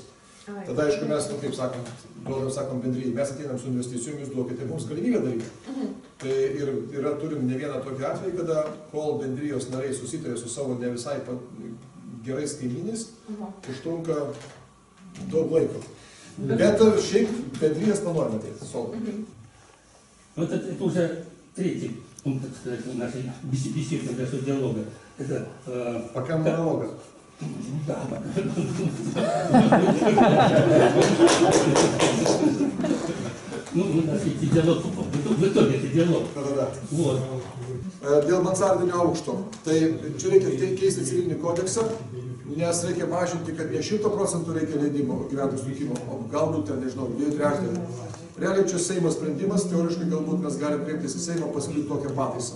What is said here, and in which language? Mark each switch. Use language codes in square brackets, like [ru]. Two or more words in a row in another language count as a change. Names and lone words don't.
[lt] Tada, aišku, mes, kaip sakom bendrijai, mes ateinam su investicijomis, duokite mums galimybę daryti. Tai ir turim ne vieną tokį atvejį, kada kol bendrijos nariai susitarė su savo ne visai gerais kaimynais, užtrunka daug laiko. Bet šiaip bendrijas planuojame ateiti, solų. [ru] Вот это уже третий пункт, так сказать, нашей беседы, нашего диалога. Это, Пока монолога. Да, у нас идти диалог, в итоге это диалог. Вот. [lt] Dėl mansardinio aukšto. Tai čia reikia keisti civilinį kodeksą, nes reikia mažinti, kad ne 100% reikia leidimo gyventojų sutikimo, o galbūt ten, nežinau, 2/3. Realiai čia Seimo sprendimas, teoriškai galbūt mes galime kreiptis į Seimą pasiūlyti tokią pataisą.